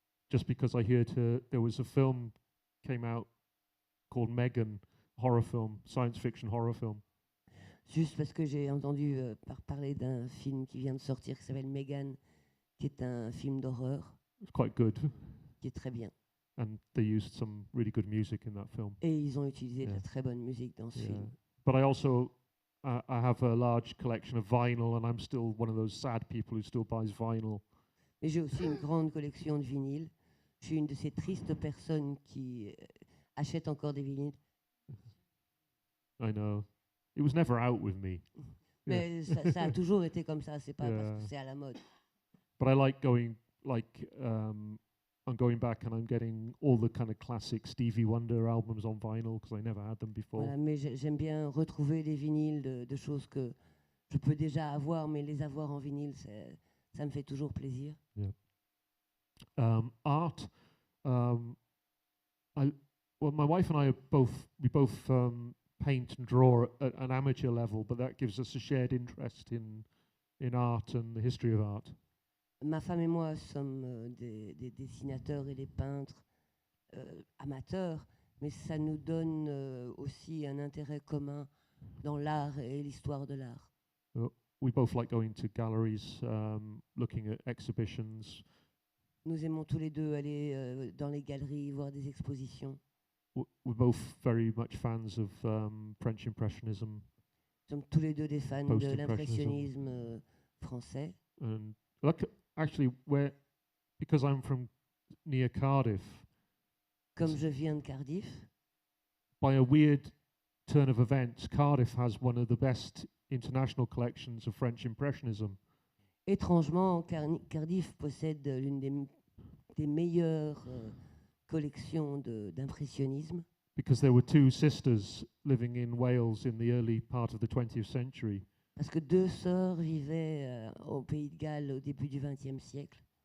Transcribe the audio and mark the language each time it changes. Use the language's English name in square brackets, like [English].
[English] Just because I heard there was a film came out called Megan, horror film, science fiction horror film. [French] Juste parce que j'ai entendu parler d'un film qui vient de sortir qui s'appelle Megan, qui est un film d'horreur, [English] It's quite good. [French] qui est très bien. [English] And they used some really good music in that film. [French] Et ils ont utilisé de [English] Yeah. [French] la très bonne musique dans ce [English] Yeah. [French] film. [English] But I also I have a large collection of vinyl, and I'm still one of those sad people who still buys vinyl. [French] Mais j'ai aussi une grande collection de vinyles. Je suis une de ces tristes personnes qui achètent encore des vinyles. [English] I know. It was never out with me. [French] Mais ça a toujours été comme ça, c'est pas parce [English] Yeah. [French] que c'est à la mode. [English] But I like going, like, I'm going back and I'm getting all the kind of classic Stevie Wonder albums on vinyl because I never had them before. [French] Voilà, mais j'aime bien retrouver des vinyles de choses que je peux déjà avoir, mais les avoir en vinyle, ça me fait toujours plaisir. [English] Art. Well, my wife and I are we both paint and draw at an amateur level, but that gives us a shared interest in art and the history of art. [French] Ma femme et moi sommes des dessinateurs et des peintres amateurs, mais ça nous donne aussi un intérêt commun dans l'art et l'histoire de l'art. [English] We both like going to galleries, looking at exhibitions. [French] Nous aimons tous les deux aller dans les galeries, voir des expositions. [English] We're both very much fans of French Impressionism. [French] Nous sommes tous les deux des fans de [English] Post-impressionism. [French] l'impressionnisme français. [English] And look, actually, because I'm from near Cardiff, [French] Comme je viens de Cardiff, [English] by a weird turn of events, Cardiff has one of the best international collections of French Impressionism. [French] étrangement, Cardiff possède l'une des meilleures collections d'impressionnisme. [English] Because there were two sisters living in Wales in the early part of the 20th century. [French] Parce que deux sœurs vivaient au Pays de Galles au début du XXe siècle.